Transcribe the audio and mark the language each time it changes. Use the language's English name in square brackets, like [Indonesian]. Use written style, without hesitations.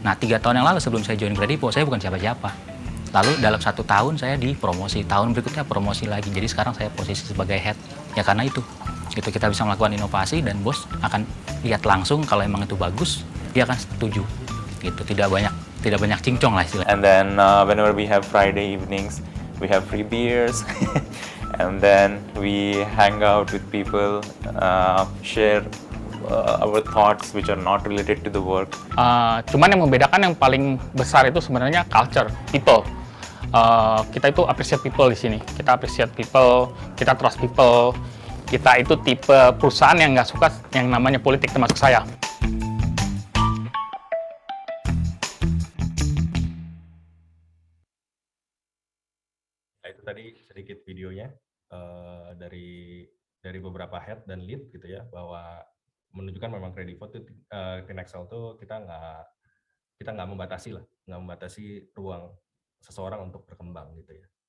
[Indonesian] Nah 3 tahun yang lalu sebelum saya join Kredivo, saya bukan siapa-siapa. Lalu dalam 1 tahun saya dipromosi, tahun berikutnya promosi lagi. Jadi sekarang saya posisi sebagai head. Ya karena itu kita bisa melakukan inovasi dan bos akan lihat langsung kalau emang itu bagus, dia akan setuju. Gitu, tidak banyak cincong lah istilahnya. [English] And then whenever we have Friday evenings, we have free beers, and then we hang out with people, share our thoughts which are not related to the work. [Indonesian] Cuman yang membedakan yang paling besar itu sebenarnya culture, people. Kita itu [English] appreciate people [Indonesian] di sini. Kita [English] appreciate people, [Indonesian] kita [English] trust people. [Indonesian] Kita itu tipe perusahaan yang nggak suka yang namanya politik, termasuk saya. Nah, itu tadi sedikit videonya dari beberapa head dan lead gitu ya, bahwa menunjukkan memang Kredivo tuh Finaxel tuh kita nggak membatasi ruang seseorang untuk berkembang gitu ya.